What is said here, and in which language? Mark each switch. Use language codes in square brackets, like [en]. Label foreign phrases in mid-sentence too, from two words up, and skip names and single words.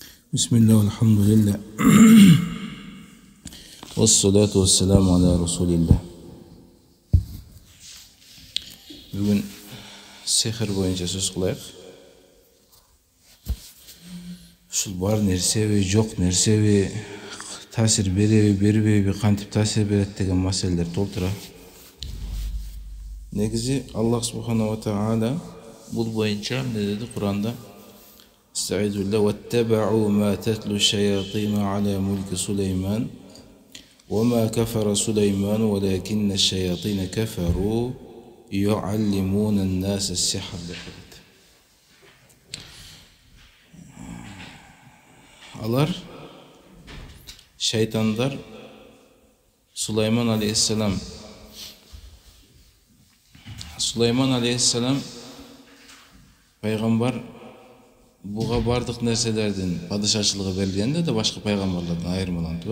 [ar] بسم الله، الحمد لله. والصلاة والسلام على رسول الله. [kk] Бүгін сихр бойынша сөз қылайық. [ky] Ушул бар нерсеби, жок нерсеби, таасир береби, бербейби, кантип таасир берет деген маселелер толтура. Негизи [ar] الله سبحانه وتعالى [ky] бул боюнча эмне деди Куранда? [ar] استعيذ بالله واتبعوا ما تتلو الشياطين على ملك سليمان وما كفر سليمان ولكن الشياطين كفروا يعلمون الناس السحر. [ky] Алар шайтандар Сулайман алейхиссалам пайгамбар буга бардык нерселердин падышачылыгы берилгенде да башка пайгамбарлардан айырмаланды.